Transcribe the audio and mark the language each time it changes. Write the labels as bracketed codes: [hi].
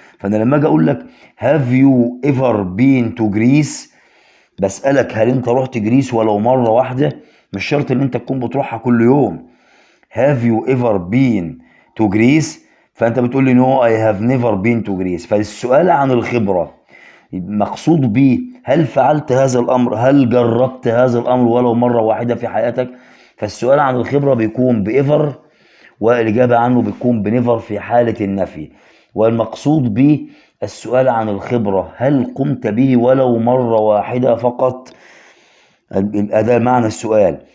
[ar] فأنا لما أجي أقول لك [en] have you ever been to Greece، [ar] بسألك هل أنت رحت جريس ولو مرة واحدة؟ مش شرط إن أنت تكون بتروحها كل يوم. [en] have you ever been to Greece؟ [ar] فأنت بتقول لي [en] no I have never been to Greece. [ar] فالسؤال عن الخبرة مقصود به هل فعلت هذا الأمر، هل جربت هذا الأمر ولو مرة واحدة في حياتك. فالسؤال عن الخبرة بيكون بإيفر والإجابة عنه بتكون بنيفر في حالة النفي. والمقصود به السؤال عن الخبرة هل قمت به ولو مرة واحدة فقط، ده معنى السؤال.